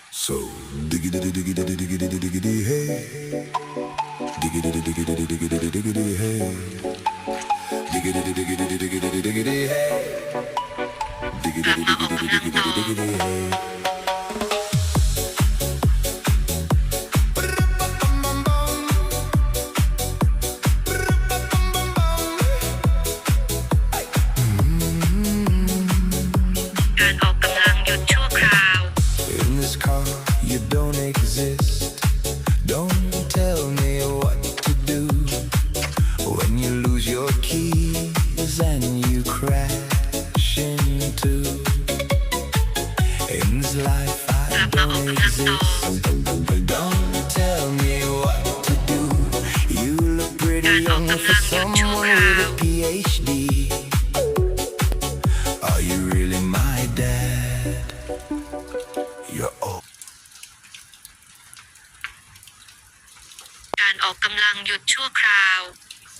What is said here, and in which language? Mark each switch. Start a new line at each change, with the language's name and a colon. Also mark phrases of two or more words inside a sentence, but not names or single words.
English: So diggity diggity diggity diggity hey, diggity diggity diggity diggity hey, diggity diggity diggity diggity hey, diggity diggity diggity diggity hey.
Thai: การออกกำลังหยุดชั่วคราว
English: In this car, you don't exist. Don't tell me what to do when you lose your keys and you crash into. In this life, I don't exist. Don't tell me what to do. You look pretty young for someone with a PhD. Are you really my dad?You're old.
Thai: การออกกำลังหยุดชั่วคราว